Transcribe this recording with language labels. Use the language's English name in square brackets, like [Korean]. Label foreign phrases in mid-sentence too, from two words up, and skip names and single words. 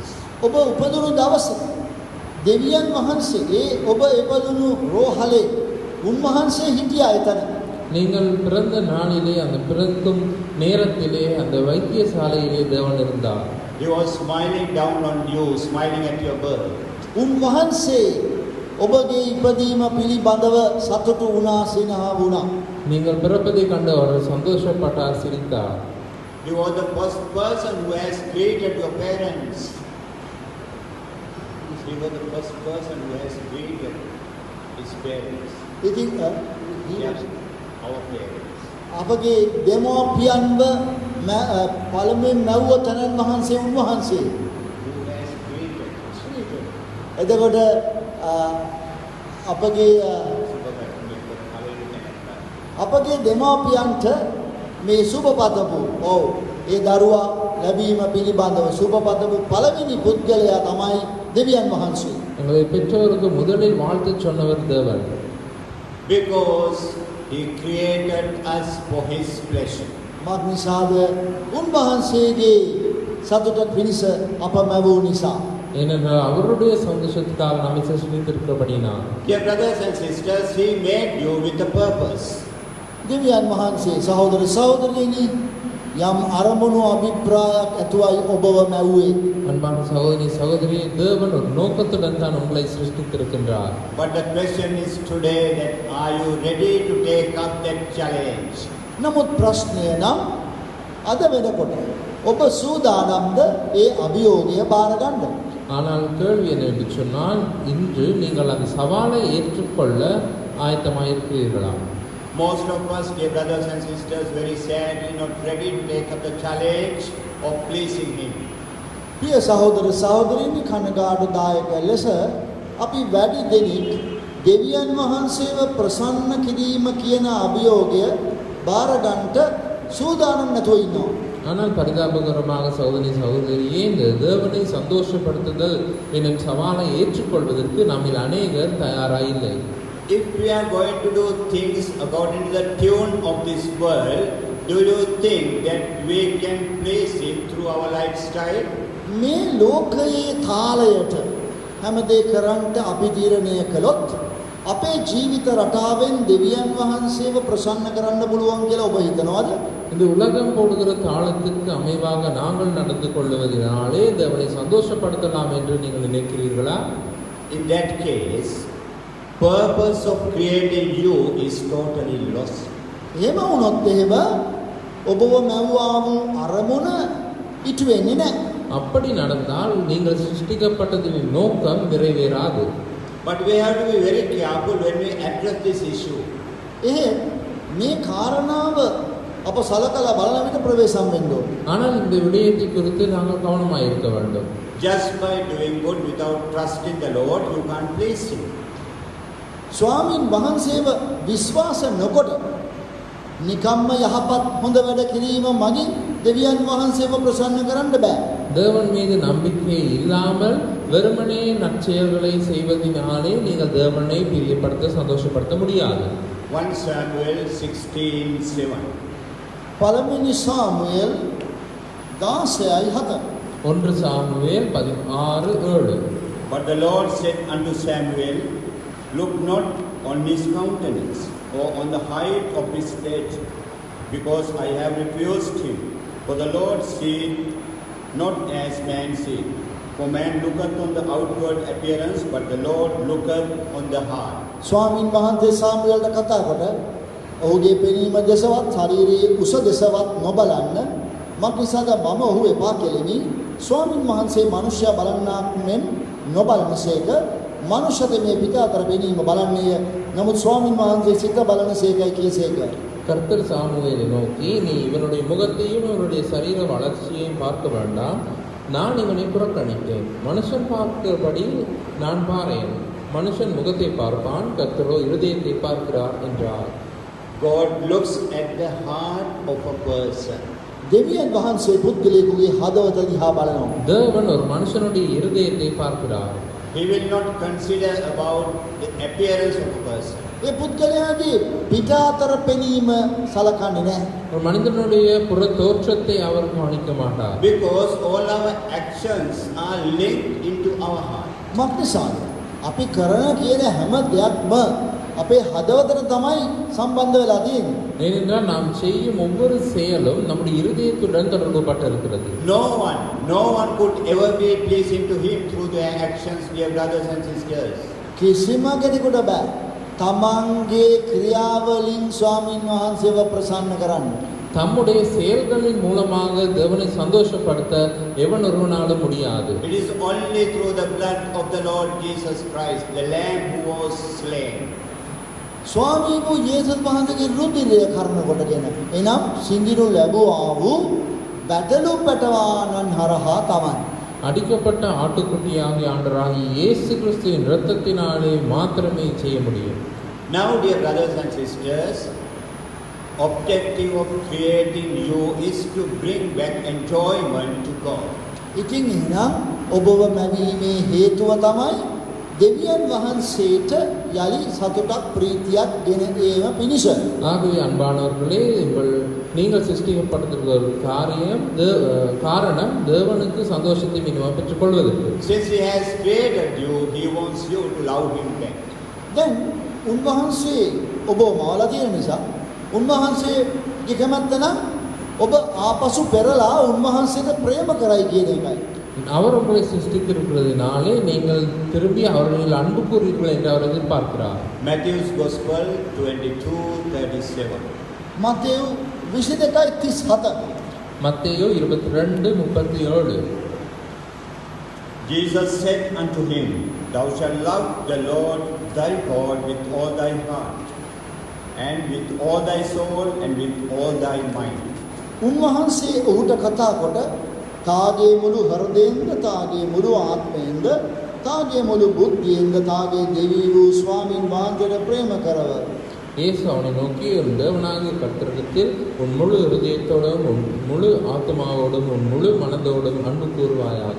[Sinhala] ඔබ උපදුණු දවස දෙවියන් වහන්සේ ඒ ඔබ ඉපදුණු රෝහලේ උන්වහන්සේ හිටියා එතන. [Tamil] நீங்கள் பிறந்த நாளிலே, அந்த பிறக்கும் நேரத்திலே அந்த வைத்தியசாலையிலே தேவன் இருந்தார். [English] He was smiling down on you, smiling at your birth. [Sinhala] උන්වහන්සේ ඔබගේ ඉපදීම පිළිබඳව සතුටු වුණා, සිනහ වුණා. [Tamil] நீங்கள் பிறப்பதை கண்டு அவர் சந்தோஷப்பட்டார், சிரித்தார். [English] You are the first person who has greeted your parents. You were the first person who has greeted his parents. [Sinhala] ඉතින් [English] Yes, our parents. [Sinhala] අපගේ දෙමෝපියන්ව පළමුවෙන් මැව්ව තනන් වහන්සේ උන්වහන්සේ. [English] Who has greeted? [Sinhala] එතකොට අපගේ දෙමෝපියන්ට මේ සුබපතපු ඒ දරුවා ලැබීම පිළිබඳව සුබපතපු පළවෙනි පුද්ගලයා තමයි දෙවියන් වහන්සේ. [Tamil] எங்களை பெற்றோருக்கு முதலில் வாழ்த்து சொன்னவர் தேவன். [English] Because he created us for his pleasure. [Sinhala] මක් නිසාද උන්වහන්සේගේ සතුට පිණිස අප මැවූ නිසා. [Tamil] ஏனென்றால் அவருடைய சந்தோஷத்துக்காக நம்மை சிருஷ்டித்திருக்கிறபடினால். [English] Dear brothers and sisters, he made you with a purpose. [Sinhala] දෙවියන් වහන්සේ සහෝදර සහෝදරියනි යම් අරමුණු අභිප්‍රායක් ඇතුවයි ඔබව මැව්වේ. [Tamil] அன்பான சகோதரி சகோதரி, தேவன் ஒரு நோக்கத்துடன் தான் உங்களை சிருஷ்டித்திருக்கின்றார். [English] But the question is today that are you ready to take up that challenge? [Sinhala] නමුත් ප්‍රශ්නය නම් අද වෙනකොට ඔබ සූදානම්ද ඒ අභියෝගය බාර ගන්න? [Tamil] ஆனால் கேள்வி என்னவென்று சொன்னால், இன்று நீங்கள் அந்த சவாலை ஏற்றுக்கொள்ள ஆயத்தமாயிருக்கிறீர்களா? [English] Most of us, dear brothers and sisters, very sadly not ready to take up the challenge of pleasing him. [Sinhala] ප්‍රිය සහෝදර සහෝදරියනි, කනගාටුදායක ලෙස අපි වැඩි දෙනෙක් දෙවියන් වහන්සේව ප්‍රසන්න කිරීම කියන අභියෝගය බාර ගන්නට සූදානම් නැතුව ඉන්නවා. [Tamil] ஆனால் பரிதாபகரமாக சகோதரி சகோதரியே, இந்த தேவனை சந்தோஷப்படுத்துதல் என்னும் சவாலை ஏற்றுக்கொள்வதற்கு நம்மில் அநேகர் தயாராயில்லை. [English] If we are going to do things according to the tune of this world, do you think that we can please him through our lifestyle? [Sinhala] මේ ලෝකයේ තාලයට හැමදේ කරන්ට අපි තීරණය කළොත් අපේ ජීවිත රටාවෙන් දෙවියන් වහන්සේව ප්‍රසන්න කරන්න පුළුවන් කියලා ඔබ හිතනවද? [Tamil] இந்த உலகம் போடுகிற தாளத்திற்கு அமைவாக நாங்கள் நடந்து கொள்வதனாலே தேவனை சந்தோஷப்படுத்தலாம் என்று நீங்கள் நினைக்கிறீர்களா? [English] In that case, purpose of creating you is totally lost. [Sinhala] එහෙම වුණොත් එහෙම ඔබව මැව්වා වූ අරමුණ ඉටු වෙන්නේ නැහැ. [Tamil] அப்படி நடந்தால் நீங்கள் சிருஷ்டிக்கப்பட்டதின் நோக்கம் நிறைவேறாது. [English] But we have to be very careful when we address this issue. [Sinhala] එහෙත් මේ කාරණාව අප සලකලා බලන විට ප්‍රවේශම් වෙන්න ඕන. [Tamil] ஆனால் இந்த விடயத்தை குறித்து நாங்கள் கவனமாக இருக்க வேண்டும். [English] Just by doing good without trusting the Lord, you can't please Him. [Sinhala] ස්වාමින් වහන්සේව විශ්වාස නොකොට නිකම්ම යහපත් හොඳ වැඩ කිරීම මගින් දෙවියන් වහන්සේව ප්‍රසන්න කරන්න බෑ. [Tamil] தேவன் மீது நம்பிக்கை இல்லாமல் வெறுமனே நற்செயல்களை செய்வதனாலே நீங்கள் தேவனை பிரியப்படுத்த சந்தோஷப்படுத்த முடியாது. [English] 1 Samuel 16:7. [Sinhala] පළවෙනි සාමුවෙල් 16:7. [Tamil] 1 சாமுவேல் 16:7. [English] But the Lord said unto Samuel, Look not on his countenance, or on the height of his stature, because I have refused him. For the Lord seeth not as man seeth. For man looketh on the outward appearance, but the Lord looketh on the heart. [Sinhala] ස්වාමින් වහන්සේ සාමුවෙල්ට කතා කොට ඔහුගේ පෙනීම දෙසවත් ශරීරයේ උස දෙසවත් නොබලන්න මක්නිසාද මම ඔහු එපා කෙලිමි. ස්වාමින් වහන්සේ මනුෂ්‍යයා බලන්නාක් මෙන් නොබලනසේක මනුෂ්‍යත මේ පිට අතර පෙනීම බලන්නේය. නමුත් ස්වාමින් වහන්සේ සිත බලනසේකයි කියසේක. [Tamil] கர்த்தர் சாமுவேலை நோக்கி, நீ இவனுடைய முகத்தையும் இவனுடைய சரீர வளர்ச்சியையும் பார்க்க வேண்டாம், நான் இவனை புறக்கணித்தேன். மனுஷன் பார்க்கிறபடி நான் பாரேன். மனுஷன் முகத்தை பார்ப்பான், கர்த்தரோ இருதயத்தை பார்க்கிறார் என்றார். [English] God looks at the heart of a person. [Sinhala] දෙවියන් වහන්සේ පුද්ගලයෙකුගේ හදවත දිහා බලනවා. [Tamil] தேவன் ஒரு மனுஷனுடைய இருதயத்தை பார்க்கிறார். [English] He will not consider about the appearance of a person. [Sinhala] ඒ පුද්ගලයාගේ පිට අතර පෙනීම සලකන්නේ නැහැ. [Tamil] ஒரு மனிதனுடைய புற தோற்றத்தை அவர் கவனிக்க மாட்டார். [English] Because all our actions are linked into our heart. [Sinhala] මක්නිසාද අපි කරන කියන හැම දෙයක්ම අපේ හදවතට තමයි සම්බන්ධ වෙලා තියෙන්නේ. [Tamil] ஏனென்றால் நாம் செய்யும் ஒவ்வொரு செயலும் நம்முடைய இருதயத்துடன் தொடர்புபட்டிருக்கிறது. [English] No one could ever be pleasing to him through their actions, dear brothers and sisters. [Sinhala] කිසිම කෙනෙකුට බෑ තමන්ගේ ක්‍රියාවලින් ස්වාමින් වහන්සේව ප්‍රසන්න කරන්න. [Tamil] தம்முடைய செயல்களின் மூலமாக தேவனை சந்தோஷப்படுத்த எவன் ஒருவனாலும் முடியாது. [English] It is only through the blood of the Lord Jesus Christ, the Lamb who was slain. [Sinhala] ස්වාමී වූ යේසුස් වහන්සේගේ රුධිරය කර්ම කොටගෙන එනම් සිඳිනු ලැබුවා වූ බැදලු පැටවානන් හරහා තමයි. [Tamil] அடிக்கப்பட்ட ஆட்டுக்குட்டியாகிய ஆண்டவராகிய இயேசு கிறிஸ்துவின் இரத்தத்தினாலே மாத்திரமே செய்ய முடியும். [English] Now, dear brothers and sisters, objective of creating you is to bring back enjoyment to God. [Sinhala] ඉතින් එහෙනම් ඔබව මැවීමේ හේතුව තමයි දෙවියන් වහන්සේට යලි සතුටක් ප්‍රීතියක් ගෙන ඒම පිණිස. [Tamil] ஆகவே அன்பானவர்களே, நீங்கள் சிருஷ்டிக்கப்பட்டிருக்கிற ஒரு காரணம் தேவனுக்கு சந்தோஷத்தை மினிமம் பெற்றுக் கொள்வதற்கு. [English] Since He has created you, He wants you to love Him back. [Sinhala] දැන් උන්වහන්සේ ඔබ මවලා තියෙන නිසා උන්වහන්සේගේ කැමැත්ත නම් ඔබ ආපසු පෙරලා උන්වහන්සේට ප්‍රේම කරයි කියන එකයි. [Tamil] அவர் உங்களை சிருஷ்டித்திருக்கிறதுனாலே நீங்கள் திரும்பி அவர்கள் அன்பு கூறுவீர்கள் என்று அவர் எதிர்பார்க்கிறார். [English] Matthew's Gospel 22:37. [Sinhala] මතෙව් 22:37. [Tamil] மத்தேயு 22:37. [English] Jesus said unto him, Thou shalt love the Lord thy God with all thy heart, and with all thy soul, and with all thy mind. [Sinhala] උන්වහන්සේ ඔහුට කතා කොට තාගේ මුළු හෘදයෙන්ද තාගේ මුළු ආත්මයෙන්ද තාගේ මුළු බුද්ධියෙන්ද තාගේ දෙවි වූ ස්වාමින් වහන්සේට ප්‍රේම කරව. [Tamil] இயேசு அவனை நோக்கி, உன் தேவனாகிய கர்த்தரிடத்தில் உன் முழு இருதயத்தோடும் உன் முழு ஆத்மாவோடும் உன் முழு மனதோடும் அன்பு கூறுவாயாக.